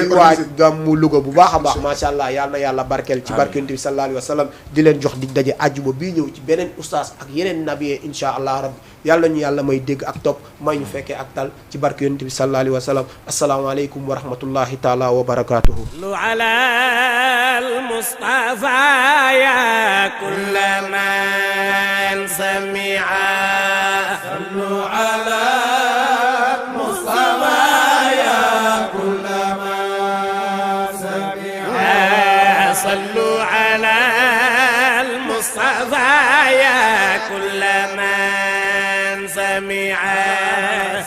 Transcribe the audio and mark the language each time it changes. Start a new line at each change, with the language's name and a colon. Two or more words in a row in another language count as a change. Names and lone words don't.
Wolof: di waaj gàmmu Louga bu baax a baax
Arabic: ما شاء الله
Wolof: yal na yàlla barkeel ci barke Yonent bi
Arabic: صلى الله عليه وسلم
Wolof: di leen jox dig daje àjjuma bii ñëw ci beneen ustaas ak yeneen nabiyee
Arabic: إن شاء الله ربي
Wolof: yàlla ñu yàlla may dégg ak topp may ñu fekkee ak tal ci barke Yonent bi
Arabic: صلى الله عليه وسلم السلام عليكم ورحمة الله تعالى وبركاته المصطفى يا كل من سمعا صلوا على المصطفى يا كل من سمعا صلوا على المصطفى يا كل من سمعا سمعا.